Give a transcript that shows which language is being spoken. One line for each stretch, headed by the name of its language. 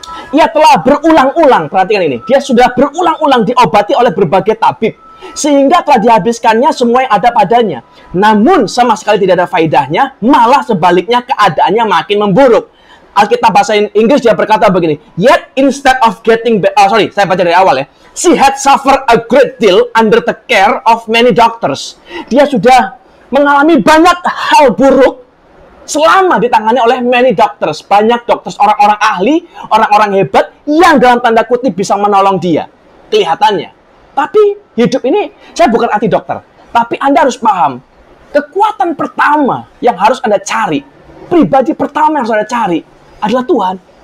Indonesian: Ia telah berulang-ulang, perhatikan ini. Dia sudah berulang-ulang diobati oleh berbagai tabib. Sehingga telah dihabiskannya semua yang ada padanya. Namun sama sekali tidak ada faedahnya. Malah sebaliknya keadaannya makin memburuk. Alkitab bahasa Inggris dia berkata begini.
English: Yet instead of getting
Indonesian: saya baca dari awal ya.
English: She had suffered a great deal under the care of many doctors.
Indonesian: Dia sudah mengalami banyak hal buruk selama ditangani oleh
English: many doctors.
Indonesian: Banyak dokter, orang-orang ahli, orang-orang hebat yang dalam tanda kutip bisa menolong dia. Kelihatannya. Tapi hidup ini, saya bukan anti dokter. Tapi Anda harus paham, kekuatan pertama yang harus Anda cari, pribadi pertama yang harus Anda cari, adalah Tuhan.